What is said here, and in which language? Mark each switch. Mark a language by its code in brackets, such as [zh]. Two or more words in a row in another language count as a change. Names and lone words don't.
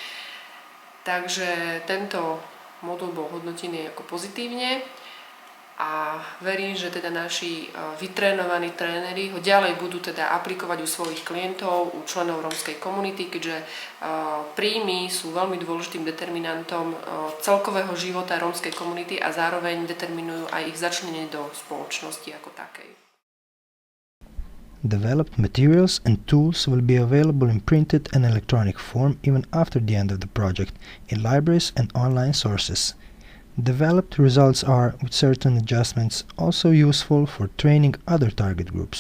[sk] Takže tento modul bol hodnotený ako pozitívne a verím, že teda naši vytrénovaní tréneri ho ďalej budú teda aplikovať u svojich klientov, u členov rómskej komunity, keďže príjmy sú veľmi dôležitým determinantom celkového života rómskej komunity a zároveň determinujú aj ich začlenenie do spoločnosti ako takej. [en] Developed materials and tools will be available in printed and electronic form even after the end of the project, in libraries and online sources. Developed results are, with certain adjustments, also useful for training other target groups.